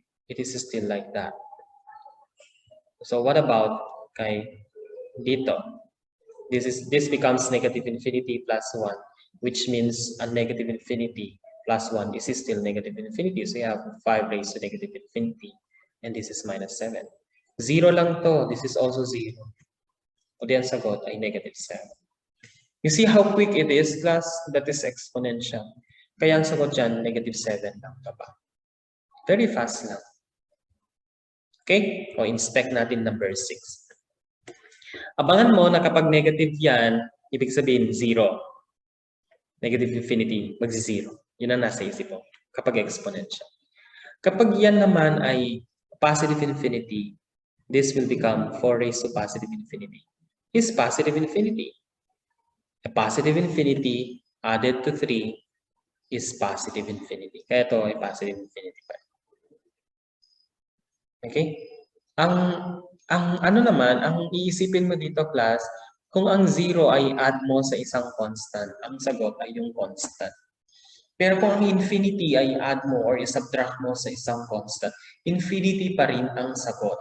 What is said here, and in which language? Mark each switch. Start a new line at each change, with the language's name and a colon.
English: It is still like that. So what about
Filipino: kay dito?
English: This becomes negative infinity plus 1, which means a negative infinity plus 1 is still negative infinity. So you have 5 raised to negative infinity, and this is minus 7. 0
Filipino: lang to.
English: This is also 0.
Filipino: O di ang sagot ay negative 7.
English: You see how quick it is, class? That is exponential.
Filipino: Kaya ang sagot dyan,
English: negative 7
Filipino: lang pa.
English: Very fast lang. Okay?
Filipino: O inspect natin number 6. Abangan mo na kapag negative yan, ibig sabihin 0. Negative infinity, magsi-0. Yun ang nasa isip mo kapag exponential. Kapag yan naman ay
English: positive infinity, this will become 4 raised to positive infinity. Is positive infinity. A positive infinity added to 3 is positive infinity.
Filipino: Kaya ito ay positive infinity pa.
English: Okay?
Filipino: Ang ano naman, ang iisipin mo dito, class, kung ang 0 ay add mo sa isang constant, ang sagot ay yung constant. Pero kung ang infinity ay add mo or subtract mo sa isang constant, infinity pa rin ang sagot.